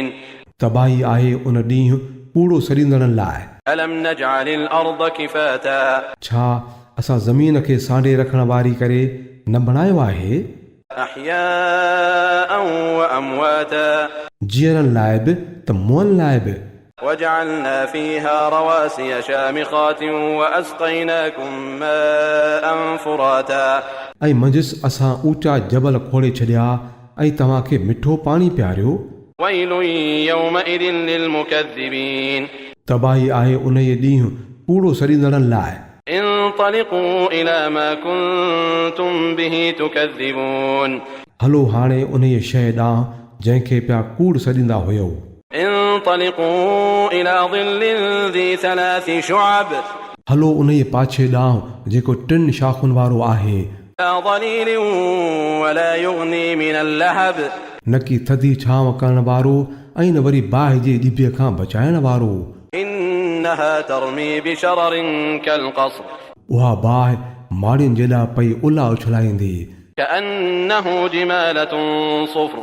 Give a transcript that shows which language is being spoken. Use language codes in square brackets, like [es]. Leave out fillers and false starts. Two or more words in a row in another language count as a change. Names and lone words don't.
[sd] तबाही आहे उन ॾींहुं कूड़ो सॾींदड़नि लाइ। [ar] ألم نجعل الأرض كفاتا, [sd] छा असां ज़मीन खे सांडे रखण वारी करे न बणायो आहे? [ar] أحياء وأمواتا, [sd] जीअरनि लाइ बि त मुअनि लाइ बि। [ar] وجعلنا فيها رواسي شامخات وأسقيناكم ماء فراتا, [sd] ऐं मंझिसि असां ऊचा जबल खोड़े छॾिया ऐं तव्हांखे मिठो पाणी पियारियो। [ar] ويل يومئذ للمكذبين, [sd] तबाही आहे उन ई ॾींहुं कूड़ो सॾींदड़नि लाइ। [ar] انطلقوا إلى ما كنتم به تكذبون, [sd] हलो हाणे उन ई शइ ॾांहुं जंहिंखे पिया कूड़ सॾींदा हुयो। [ar] انطلقوا إلى ظل ذي ثلاث شعب, [sd] हलो उन ई पाछे ॾांहुं जेको 3 शाख़ुनि वारो आहे, [ar] لا ظليل ولا يغني من اللهب, [sd] न की थधी छांव करण वारो ऐं न वरी बाहि जे ॾिबे खां बचाइण वारो। [ar] إنها ترمي بشرر كالقصر, [sd] उहा बाहि माड़ियुनि जेॾा पई उला उछलाईंदी, [ar] كأنه جمالة صفر,